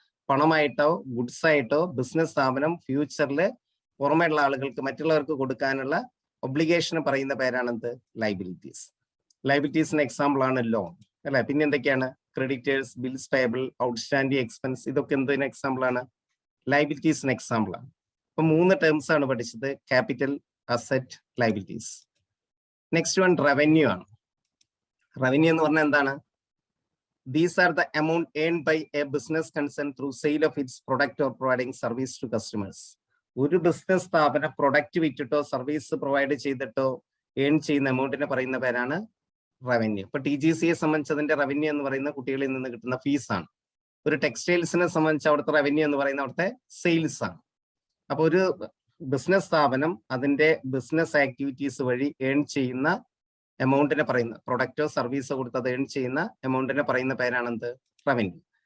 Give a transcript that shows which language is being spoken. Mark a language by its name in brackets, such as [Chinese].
[Malayalam] പണമായിട്ടോ goods ആയിട്ടോ business സ്ഥാപനം ഫ്യൂച്ചറിൽ പുറമെയുള്ള ആളുകൾക്ക്, മറ്റുള്ളവർക്ക് കൊടുക്കാനുള്ള ഒബ്ലിഗേഷന് പറയുന്ന പേരാണ് എന്ത്, ലൈബിലിറ്റീസ്. ലൈബിലിറ്റീസിന് എക്സാമ്പിൾ ആണ് ലോൺ. അല്ലെ? പിന്നെ എന്തൊക്കെയാണ്? Creditors, bills payable, outstanding expense, ഇതൊക്കെ എന്തിന് എക്സാമ്പിൾ ആണ്? ലയബിലിറ്റീസിന് എക്സാമ്പിൾ ആണ്. അപ്പൊ 3 ടേംസ് ആണ് പഠിച്ചത്: capital, asset, liabilities. Next one revenue ആണ്. റവന്യൂ എന്ന് പറഞ്ഞാൽ എന്താണ്? [English] These are the amount earned by a business concern through sale of its product or providing service to customers. [Malayalam] ഒരു ബിസിനസ് സ്ഥാപനം പ്രൊഡക്റ്റ് വിറ്റിട്ടോ സർവീസ് പ്രൊവൈഡ് ചെയ്തിട്ടോ earn ചെയ്യുന്ന എമൗണ്ടിനെ പറയുന്ന പേരാണ് റവന്യൂ. ഇപ്പൊ TGCയെ സംബന്ധിച്ചതിന്റെ റവന്യൂ എന്ന് പറയുന്ന കുട്ടികളിൽ നിന്ന് കിട്ടുന്ന ഫീസാണ്. ഒരു ടെക്സ്റ്റൈൽസിനെ സംബന്ധിച്ച് അവിടുത്തെ റവന്യൂ എന്ന് പറയുന്ന അവിടുത്തെ സെയിൽസ് ആണ്. അപ്പൊ ഒരു ബിസിനസ് സ്ഥാപനം അതിന്റെ ബിസിനസ് ആക്ടിവിറ്റീസ് വഴി ഏൺ ചെയ്യുന്ന എമൗണ്ടിനെ പറയുന്ന, പ്രൊഡക്റ്റോ സർവീസോ കൊടുത്ത് അത് ഏൺ ചെയ്യുന്ന എമൗണ്ടിനെ പറയുന്ന പേരാണെന്ത്? റവന്യൂ.